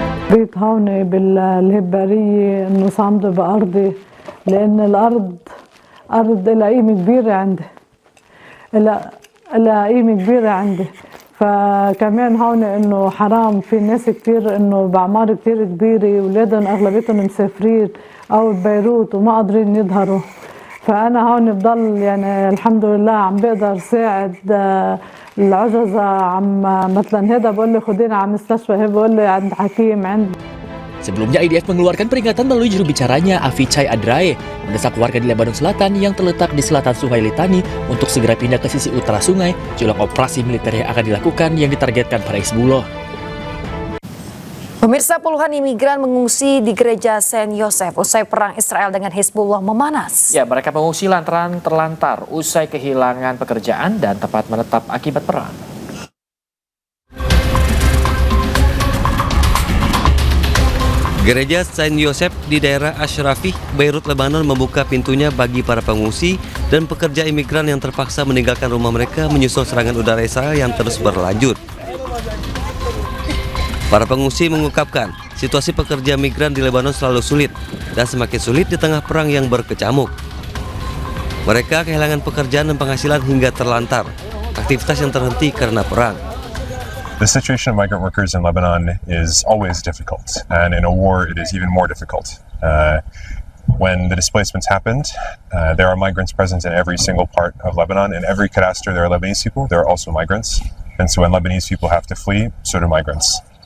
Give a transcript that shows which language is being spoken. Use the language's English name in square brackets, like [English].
[Arabic] بيت هون بالهبارية إنه صامدة بأرضي لأن الأرض لها قيمة كبيرة عندي لها قيمة كبيرة عندي فكمان هون إنه حرام في ناس كتير إنه بأعمار كتير كبيرة ولادهم أغلبيتهم مسافرين أو ببيروت وما قادرين يظهروا فأنا هون بضل يعني الحمد لله عم بقدر ساعد العجزة عم مثلا هذا بقول لي خدينا على مستشفى هذا بقول لي عند حكيم عند. [Indonesian] Sebelumnya IDF mengeluarkan peringatan melalui juru bicaranya Avichai Adrae mendesak warga di Lebanon Selatan yang terletak di selatan Sungai Litani untuk segera pindah ke sisi utara sungai jelang operasi militer yang akan dilakukan yang ditargetkan pada Hizbullah. Pemirsa, puluhan imigran mengungsi di gereja Saint Joseph usai perang Israel dengan Hizbullah memanas. Ya, mereka mengungsi lantaran terlantar usai kehilangan pekerjaan dan tempat menetap akibat perang. Gereja Saint Joseph di daerah Ashrafih, Beirut, Lebanon membuka pintunya bagi para pengungsi dan pekerja imigran yang terpaksa meninggalkan rumah mereka menyusul serangan udara Israel yang terus berlanjut. Para pengungsi mengungkapkan situasi pekerja migran di Lebanon selalu sulit dan semakin sulit di tengah perang yang berkecamuk. Mereka kehilangan pekerjaan dan penghasilan hingga terlantar, aktivitas yang terhenti karena perang. [English] The situation of migrant workers in Lebanon is always difficult, and in a war it is even more difficult. When the displacements happened, there are migrants present in every single part of Lebanon. In every cadastre there are Lebanese people, there are also migrants. And so when Lebanese people have to flee, so do migrants.